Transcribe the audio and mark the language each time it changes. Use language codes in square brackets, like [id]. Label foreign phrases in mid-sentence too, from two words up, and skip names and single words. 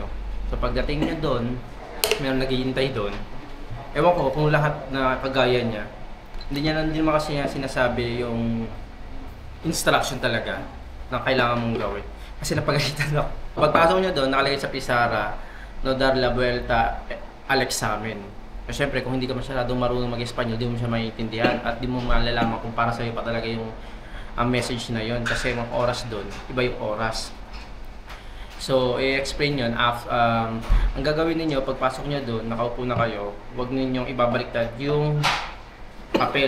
[tl] So pagdating nyo doon, meron naghihintay doon. Ewan ko kung lahat na kagaya niya, hindi naman kasi niya sinasabi yung instruction talaga na kailangan mong gawin. Kasi napagalitan ako. Pagpasok niya doon, nakalagay sa pisara, [es] no dar la vuelta al examen. [tl] Kasi syempre, kung hindi ka masyadong marunong mag-Espanyol, di mo siya maiintindihan at di mo malalaman kung para sa'yo pa talaga yung message na yon. Kasi yung oras doon, iba yung oras. So, i-explain yun. Ang gagawin ninyo, pagpasok nyo doon, nakaupo na kayo, huwag ninyong ibabaliktad yung papel.